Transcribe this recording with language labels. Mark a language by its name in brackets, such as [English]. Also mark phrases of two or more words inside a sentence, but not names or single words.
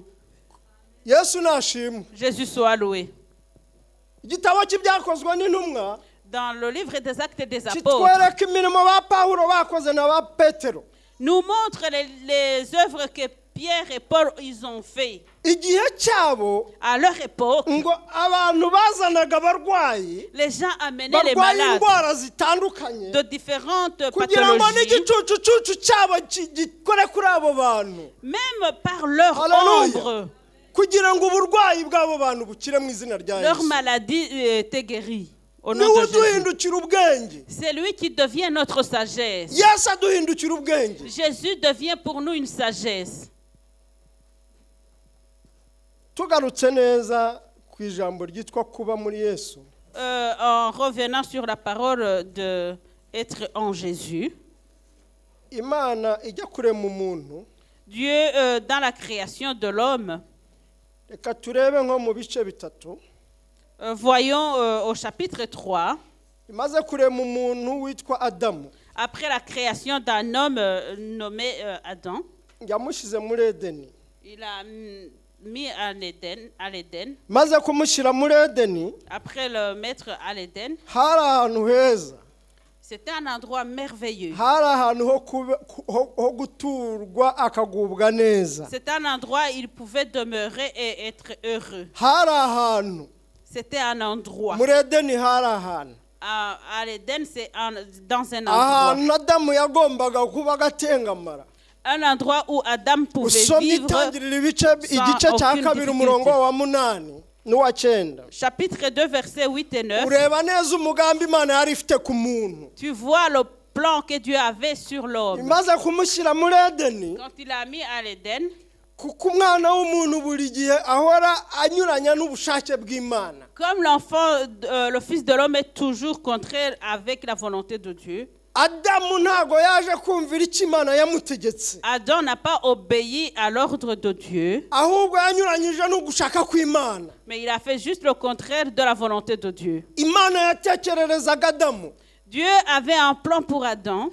[Kinyarwanda] Yesu nashimwe. [French] Jésus soit loué. [Kinyarwanda] Igitabo cy'ibyakozwe n'intumwa [French] Dans le livre des Actes des Apôtres, [Kinyarwanda] kitwereka imirimo ba Pawulo bakoze na ba Petero. [French] nous montre les œuvres que Pierre et Paul ils ont fait. [Kinyarwanda] Igihe cyabo [French] À leur époque, [Kinyarwanda] ngo abantu bazanaga abarwayi [French] les gens amenaient les [Kinyarwanda] barwaye [French] malades [Kinyarwanda] indwara zitandukanye [French] de différentes [Kinyarwanda] kugira ngo [French] pathologies, [Kinyarwanda] n'igicucucucu cyabo gikore kuri abo bantu. [French] même par leur Hallelujah. ombre, [Kinyarwanda] kugira ngo uburwayi bw'abo bantu bukire mu izina rya [French] Leur Yesu. maladie était guérie. Au nom [Kinyarwanda] Niwe [French] de Jésus. [Kinyarwanda] uduhindukira ubwenge. [French] C'est lui qui devient notre sagesse. [Kinyarwanda] Yesu aduhindukira ubwenge. [French] Jésus devient pour nous une sagesse. [Kinyarwanda] Tugarutse neza ku ijambo ryitwa kuba muri Yesu. [French] En revenant sur la parole de être en Jésus, [Kinyarwanda] Imana ijya kurema umuntu. [French] Dieu, dans la création de l'homme, [Kinyarwanda] Reka turebe nko mu bice bitatu. [French] voyons au chapitre 3, [Kinyarwanda] Imaze kurema umuntu witwa Adamu. [French] après la création d'un homme nommé Adam, [Kinyarwanda] Yamushyize muri Edeni. [French] il a mis à l'Éden. [Kinyarwanda] Maze kumushyira muri Edeni, [French] Après le mettre à l'Éden, [Kinyarwanda] hari ahantu heza. [French] c'était un endroit merveilleux. [Kinyarwanda] Hari ahantu ho guturwa akagubwa neza. [French] C'était un endroit où il pouvait demeurer et être heureux. [Kinyarwanda] Hari ahantu. [French] C'était un endroit. [Kinyarwanda] Muri Edeni hari ahantu. [French] À l'Éden, c'est dans un endroit. [Kinyarwanda] Ahantu Adamu yagombaga kuba agatengamara. [French] Un endroit où Adam pouvait [Kinyarwanda] Usomye [French] vivre [Kinyarwanda] itangirira igice cya [French] aucune [Kinyarwanda] kabiri umurongo wa 8 n'uwa 9. [French] Chapitre 2, versets 8 et 9. [Kinyarwanda] Ureba neza umugambi Imana yari ifite ku muntu. [French] Tu vois le plan que Dieu avait sur l'homme. [Kinyarwanda] Imaze kumushyira muri Edeni, [French] Quand il a mis à l'Éden, [Kinyarwanda] kuko umwana w'umuntu buri gihe ahora anyuranya n'ubushake bw'Imana. [French] comme l'enfant, le fils de l'homme est toujours contraire avec la volonté de Dieu, [Kinyarwanda] Adamu ntago yaje kumvira icyo Imana yamutegetse. [French] Adam n'a pas obéi à l'ordre de Dieu, [Kinyarwanda] Ahubwo yanyuranyije no gushaka kw'Imana. [French] mais il a fait juste le contraire de la volonté de Dieu. [Kinyarwanda] Imana yatekererezaga Adamu. [French] Dieu avait un plan pour Adam.